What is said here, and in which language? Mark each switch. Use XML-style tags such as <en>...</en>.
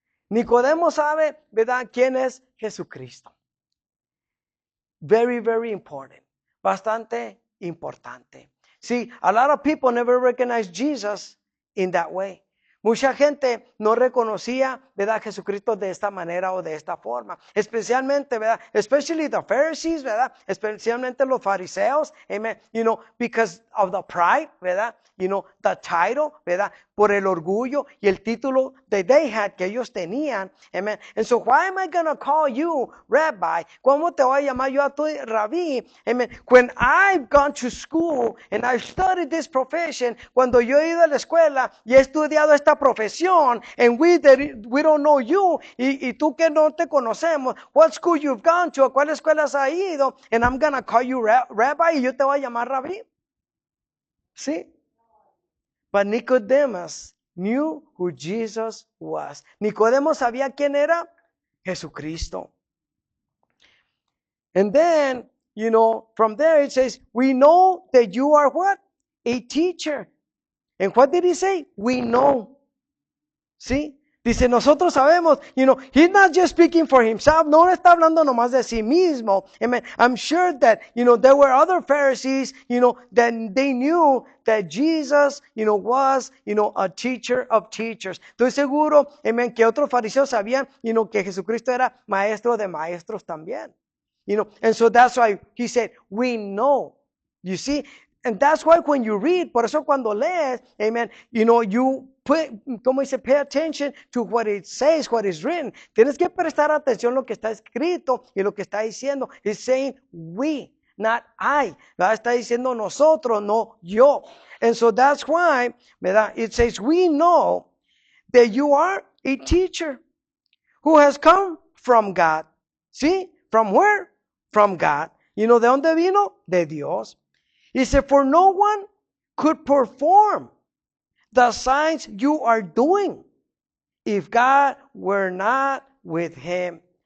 <es>Nicodemo sabe, ¿verdad? ¿Quién es Jesucristo?</es> <en>Very, very important.</en> <es>Bastante importante.</es> <en>See, a lot of people never recognize Jesus in that way.</en> <es>Mucha gente no reconocía, ¿verdad?, a Jesucristo de esta manera o de esta forma. Especialmente, ¿verdad?</es> <en>Especially the Pharisees,</en> <es>¿verdad? Especialmente los fariseos, amen.</es> <en>Because of the pride, ¿verdad? The title, ¿verdad?</en> <es>Por el orgullo y el título</es> <en>that they had,</en> <es>que ellos tenían, amen.</es> <en>And so why am I going to call you rabbi?</en> <es>¿Cómo te voy a llamar yo a tu rabí?</es> <en>Amen. When I've gone to school and I've studied this profession,</en> <es>cuando yo he ido a la escuela y he estudiado esta profesión,</es> <en>and we don't know you,</en> <es>y tú que no te conocemos,</es> <en>what school you've gone to,</en> <es>a cuál escuela has ido,</es> <en>and I'm going to call you rabbi,</en> <es>y yo te voy a llamar rabí.</es> <en>¿Sí? But Nicodemus knew who Jesus was.</en> <es>Nicodemo sabía quién era Jesucristo.</es> <en>And then, from there it says, we know that you are what? A teacher. And what did he say? We know. ¿Sí?</en> <es>Dice, nosotros sabemos,</es> <en>he's not just speaking for himself,</en> <es>no está hablando nomás de sí mismo. Amen.</es> <en>I'm sure that, there were other Pharisees, that they knew that Jesus, was, a teacher of teachers.</en> <es>Estoy seguro, amen, que otros fariseos sabían, que Jesucristo era maestro de maestros también.</es> <en>And so that's why he said, we know. You see? And that's why when you read,</en> <es>por eso cuando lees,</es> <en>amen, you pay attention to what it says, what is written.</en> <es>Tienes que prestar atención a lo que está escrito y lo que está diciendo.</es> <en>It's saying we, not I. ¿Verdad?</en> <es>Está diciendo nosotros, no yo.</es> <en>And so that's why, ¿verdad? It says we know that you are a teacher who has come from God.</en> <es>¿Sí?</es> <en>From where? From God.</en> <es>¿De dónde vino? De Dios.</es> <en>He said, for no one could perform the signs you are doing if God were not with him.</en>